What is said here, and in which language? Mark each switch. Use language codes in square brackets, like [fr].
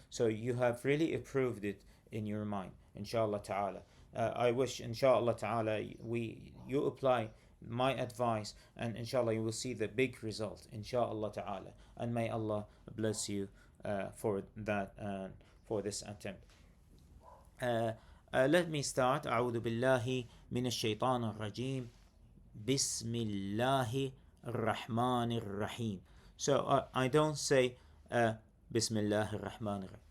[en] So you have really approved it in your mind, inshallah ta'ala. I wish, inshallah ta'ala, you apply my advice, and inshallah you will see the big result, inshallah ta'ala. And may Allah bless you for that, for this attempt. uh, let me start. [ar] أعوذ بالله من الشيطان الرجيم. بسم الله الرحمن الرحيم. [en] So I don't say [ar] بسم الله الرحمن الرحيم.